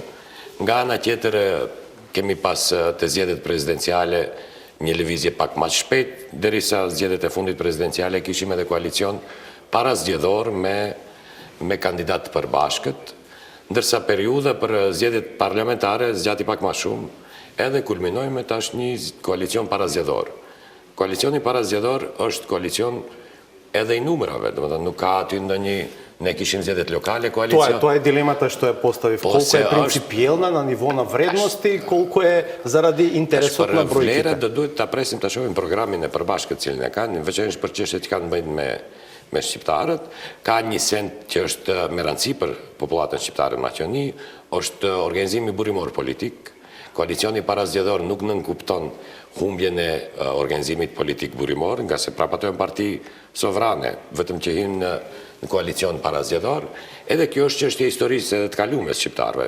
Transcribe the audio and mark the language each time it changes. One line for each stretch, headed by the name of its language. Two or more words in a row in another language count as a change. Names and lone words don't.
Albanian: Nga ana tjetër kemi pas të zgjedhjet prezidenciale një lëvizje pak më shpejt, derisa zgjedhjet e fundit prezidenciale kishim edhe koalicion para zgjedhor me kandidat të përbashkët, ndërsa periudha për zgjedhjet parlamentare zgjati pak më shumë, edhe kulminoi me tash një koalicion para zgjedhor. Koalicioni para zgjedhor është koalicion edhe i numrave, domethënë nuk ka aty ndonjë ne kishim zgjedhjet lokale, koalicion.
Macedonian: Тоа е дилемата што ја поставив. Колку е принципиелна на ниво на вредности, колку е заради интересот на бројките.
Albanian: Vlerat do duhet ta presim ta shohim programin e përbashkët cilin e kanë, veçanërisht për çështjet që kanë bëjnë me shqiptarët, ka një send që është me rëndësi për popullatën shqiptare në Maqedoni, është organizimi burimor politik. Koalicioni parazgjedhor nuk nënkupton humbjen e organizimit politik burimor, nga se prap ato janë parti sovrane, vetëm që hinë në koalicion parazgjedhor, edhe kjo është çështje historisë edhe të kalumes shqiptarëve.